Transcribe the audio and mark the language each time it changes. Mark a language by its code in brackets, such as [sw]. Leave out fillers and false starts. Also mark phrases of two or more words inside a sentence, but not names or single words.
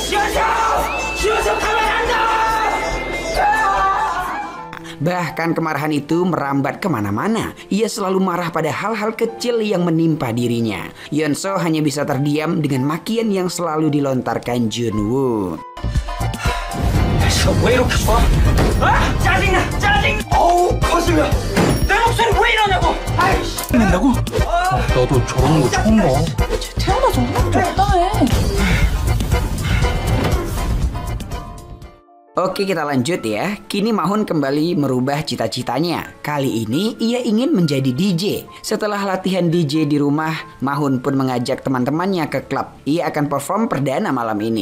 [id] Bahkan kemarahan itu merambat kemana-mana. Ia selalu marah pada hal-hal kecil yang menimpa dirinya. Yeonso hanya bisa terdiam dengan makian yang selalu dilontarkan Junwoo. [ko] 왜 이렇게 봐? 아! 짜증나! 짜증! 어우 거슬려! 내 목소리 왜 이러냐고! 아이씨! 낸다고? 나도 저런 거 처음 봐. 태어나서 화난 적 없다며 [id] Oke, kita lanjut ya. Kini Mahun kembali merubah cita-citanya. Kali ini ia ingin menjadi DJ. Setelah latihan DJ di rumah, Mahun pun mengajak teman-temannya ke klub. Ia akan perform perdana malam ini.